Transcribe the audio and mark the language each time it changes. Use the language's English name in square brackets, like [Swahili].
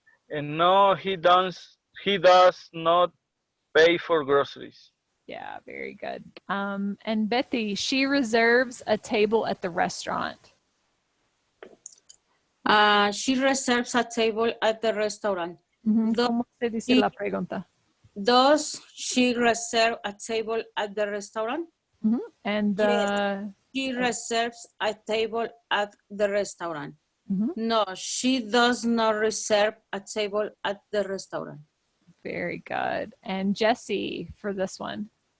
[English] And no, he does not pay for groceries. Yeah, very good. And Betty, she reserves a table at the restaurant. She reserves a table at the restaurant. [Spanish] ¿Cómo se dice la pregunta? [English] Does she reserve a table at the restaurant? And the... She reserves a table at the restaurant. No, she does not reserve a table at the restaurant. Very good. And Jessie, for this one.